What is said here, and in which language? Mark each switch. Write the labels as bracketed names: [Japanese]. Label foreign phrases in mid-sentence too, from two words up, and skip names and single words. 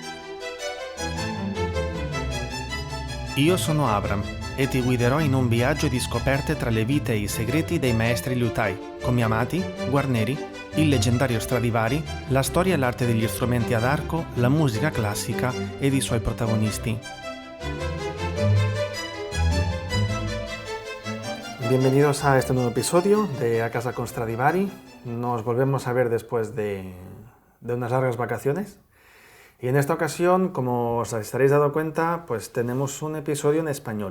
[Italian] Io sono Abram e ti guiderò in un viaggio di scoperte tra le vite e i segreti dei maestri liutai, come Amati, Guarneri, il leggendario Stradivari, la storia e l'arte degli strumenti ad arco, la musica classica ed i suoi protagonisti. [Spanish] Bienvenidos a este nuevo episodio de A Casa con Stradivari. Nos volvemos a ver después de unas largas vacaciones. Y en esta ocasión, como os estaréis dado cuenta, pues tenemos un episodio en español.